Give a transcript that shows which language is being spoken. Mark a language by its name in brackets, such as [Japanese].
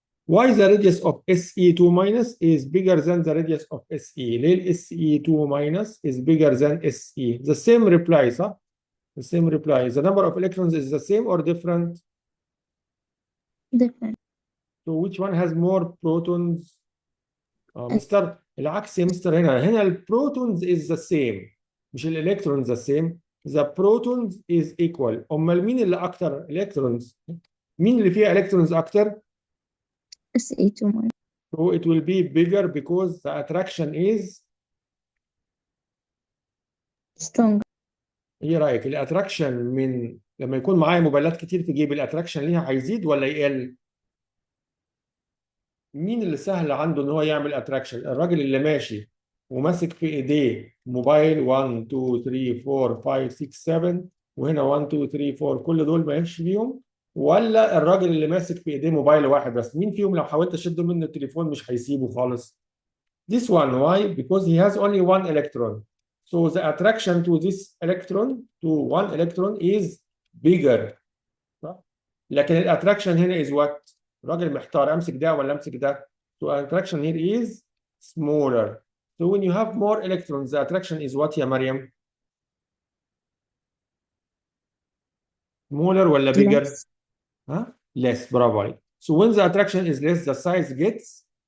[English] Why the radius of SE2 minus is bigger than the radius of SE؟ [Arabic] ليه ال [English] SE2 minus is bigger than SE؟ The same reply [Arabic] صح؟ [English] The same reply. The number of electrons is the same or different? Different. So which one has more protons؟ [Arabic] مستر العكس يا مستر، هنا البروتونز [English] is the same [Arabic] مش الالكترونز [English] the same. The protons is equal. [Arabic] امال مين اللي اكتر الكترونز؟ مين اللي فيها الكترونز اكتر؟ [English] SE2 minus. So it will be bigger because the attraction is. Stronger. [Arabic] ايه رايك الاتراكشن من لما يكون معايا موبايلات كتير في جيبي الاتراكشن ليها هيزيد ولا يقل؟ مين اللي سهل عنده ان هو يعمل اتراكشن؟ الراجل اللي ماشي وماسك في ايديه موبايل 1 2 3 4 5 6 7 وهنا 1 2 3 4 كل دول ماشي بيهم، ولا الراجل اللي ماسك في ايديه موبايل واحد بس؟ مين فيهم لو حاولت اشده منه التليفون مش هيسيبه خالص؟ [English] This one. Why? Because he has only one electron. So the attraction to this electron, to one electron, is bigger. [Arabic] صح؟ لكن الاتراكشن هنا [English] is what؟ [Arabic] راجل محتار امسك ده ولا امسك ده؟ [English] So attraction here is smaller. So when you have more electrons, the attraction is what [Arabic] يا مريم؟ [English] smaller ولا bigger؟ Less. [Arabic] ها؟ [English] less. [Arabic] برافو عليك. [English] So when the attraction is less, the size gets